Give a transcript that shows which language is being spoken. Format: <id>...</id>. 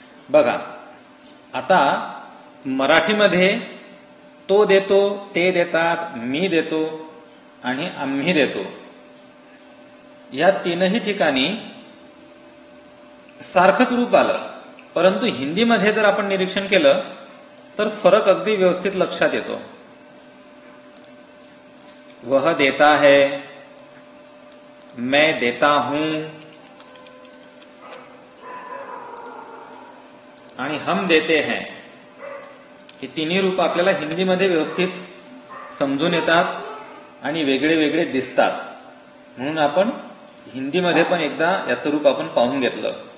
<mr>बघा, आता मराठीमध्ये तो देतो, ते देतात, मी देतो आणि आम्ही देतो, या तीनही ठिकाणी सारखंच रूप आलं. परंतु हिंदीमध्ये जर आपण निरीक्षण केलं तर फरक अगदी व्यवस्थित लक्षात येतो.</mr> <hi>वह देता है, मैं देता हूं आणि हम देते हैं.</hi> <mr>ही तिन्ही रूप आपल्याला हिंदीमध्ये व्यवस्थित समजून येतात आणि वेगळे वेगळे दिसतात. म्हणून आपण हिंदीमध्ये पण एकदा याचं रूप आपण पाहून घेतलं.</mr>